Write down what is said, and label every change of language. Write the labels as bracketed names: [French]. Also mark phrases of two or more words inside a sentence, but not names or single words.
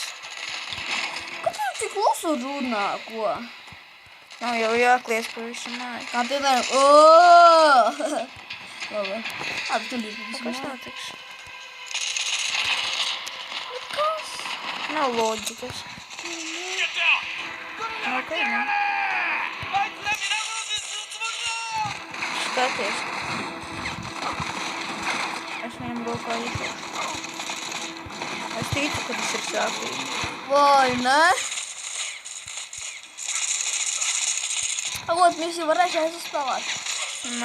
[Latvian] Kad jūs tik klusu runā, ko? Nav jau jāklies pa visu māju. Kā piemēram, ooo! Labi. Labi, tu bija Kas notiks? Nekas. Nav loģikas. [English] Get down! [Latvian] Ok, ne? [Japanese] あいつら皆殺しするつもりだ [Latvian] Skaties. Es viņam rokā iešu. Es ticu, ka tas ir sāpīgi. Vai ne? Ot, mēs jau varēšu aizspēlēt. Nē.